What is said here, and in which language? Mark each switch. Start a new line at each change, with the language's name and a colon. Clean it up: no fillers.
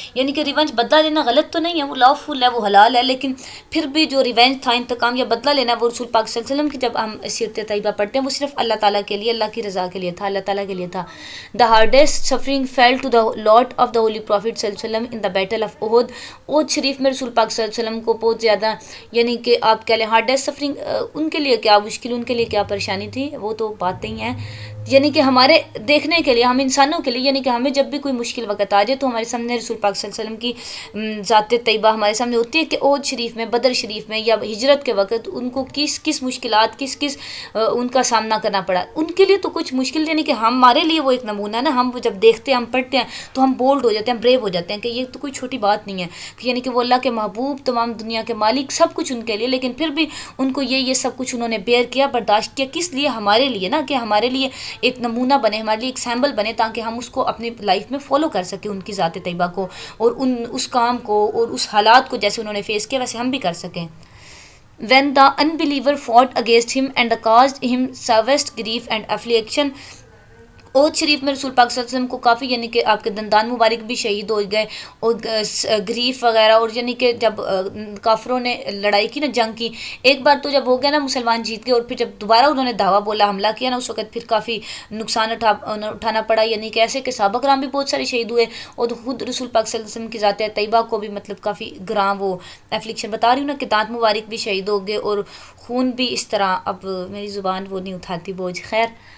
Urdu: یعنی کہ ریونج بدلہ لینا غلط تو نہیں ہے، وہ lawful ہے، وہ حلال ہے، لیکن پھر بھی جو ریونج تھا، انتقام یا بدلہ لینا، وہ رسول پاک صلی اللہ علیہ وسلم کی جب ہم سیرت طیبہ پڑھتے ہیں وہ صرف اللہ تعالیٰ کے لیے، اللہ کی رضا کے لیے تھا، اللہ تعالیٰ کے لیے تھا.
English: The hardest suffering fell to the lot of the Holy Prophet صلی اللہ علیہ وسلم in the battle of Uhud.
Urdu: احد شریف میں رسول پاک صلی اللہ علیہ وسلم کو بہت زیادہ، یعنی کہ آپ کہہ لیں ہارڈیسٹ سفرنگ، ان کے لیے کیا مشکل، ان کے لیے کیا پریشانی تھی، وہ تو باتیں ہی ہیں. یعنی کہ ہمارے دیکھنے کے لیے، ہم انسانوں کے لیے، یعنی کہ ہمیں جب بھی کوئی مشکل وقت آ جائے تو ہمارے سامنے رسول پاک صلی اللہ علیہ وسلم کی ذات طیبہ ہمارے سامنے ہوتی ہے کہ احد شریف میں، بدر شریف میں یا ہجرت کے وقت ان کو کس مشکلات، کس ان کا سامنا کرنا پڑا. ان کے لیے تو کچھ مشکل، یعنی کہ ہمارے لیے وہ ایک نمونہ ہے نا، ہم جب دیکھتے ہیں، ہم پڑھتے ہیں تو ہم بولڈ ہو جاتے ہیں، بریو ہو جاتے ہیں کہ یہ تو کوئی چھوٹی بات نہیں ہے، یعنی کہ وہ اللہ کے محبوب، تمام دنیا کے مالک، سب کچھ ان کے لیے، لیکن پھر بھی ان کو یہ سب کچھ انہوں نے بیئر کیا، برداشت کیا. کس لیے؟ ہمارے لیے نا، کہ ہمارے لیے ایک نمونہ بنے، ہمارے لیے ایک سیمبل بنے، تاکہ ہم اس کو اپنی لائف میں فالو کر سکیں، ان کی ذات طیبہ کو اور اس کام کو اور اس حالات کو جیسے انہوں نے فیس کیا ویسے ہم بھی کر سکیں.
English: When the unbeliever fought against him and caused him severest grief and affliction,
Urdu: عہد شریف میں رسول پاک صلی اللہ علیہ وسلم کو کافی یعنی کہ آپ کے دندان مبارک بھی شہید ہو گئے، اور گریف وغیرہ، اور یعنی کہ جب کافروں نے لڑائی کی نا، جنگ کی، ایک بار تو جب ہو گیا نا مسلمان جیت گئے، اور پھر جب دوبارہ انہوں نے دعویٰ بولا، حملہ کیا نا، اس وقت پھر کافی نقصان اٹھانا پڑا، یعنی کہ ایسے کہ صحابہ کرام بھی بہت سارے شہید ہوئے، اور خود رسول پاک صلی اللہ علیہ وسلم کی ذات طیبہ کو بھی مطلب کافی گراں وہ ایفلیکشن بتا رہی ہوں نا، کہ دانت مبارک بھی شہید ہو گئے، اور خون بھی اس طرح، اب میری زبان وہ نہیں اٹھاتی بوجھ، خیر.